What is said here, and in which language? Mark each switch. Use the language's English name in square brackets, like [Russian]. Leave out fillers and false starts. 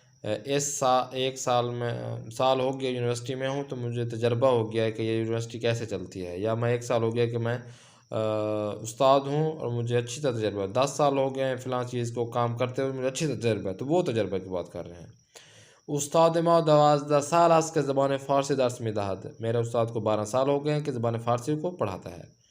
[Urdu] ایک سال ہو گیا یونیورسٹی میں ہوں، تو مجھے تجربہ ہو گیا ہے کہ یہ یونیورسٹی کیسے چلتی ہے، یا میں 1 سال ہو گیا کہ میں استاد ہوں اور مجھے اچھی طرح تجربہ ہے، 10 سال ہو گئے ہیں فلاں چیز کو کام کرتے ہوئے، مجھے اچھی طرح تجربہ ہے، تو وہ تجربہ کی بات کر رہے ہیں. [Persian] استاد ما 12 سال است که زبان فارسی درس میدهد. [Urdu] میرے استاد کو 12 سال ہو گئے ہیں کہ زبان فارسی کو پڑھاتا ہے.